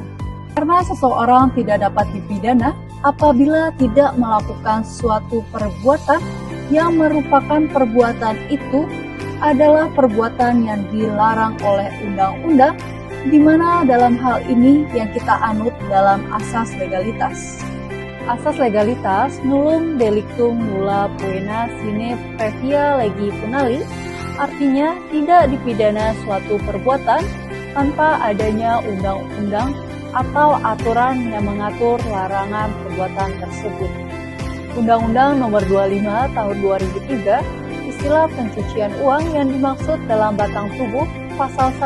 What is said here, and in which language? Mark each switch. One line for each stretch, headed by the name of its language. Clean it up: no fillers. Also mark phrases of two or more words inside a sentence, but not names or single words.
Indonesian: Karena seseorang tidak dapat dipidana apabila tidak melakukan suatu perbuatan yang merupakan perbuatan itu adalah perbuatan yang dilarang oleh undang-undang, di mana dalam hal ini yang kita anut dalam asas legalitas. Asas legalitas
Latin: nullum delictum nulla poena sine previa legi punali,
Indonesian: artinya tidak dipidana suatu perbuatan tanpa adanya undang-undang atau aturan yang mengatur larangan perbuatan tersebut. Undang-Undang Nomor 25 Tahun 2003, istilah pencucian uang yang dimaksud dalam batang tubuh pasal 1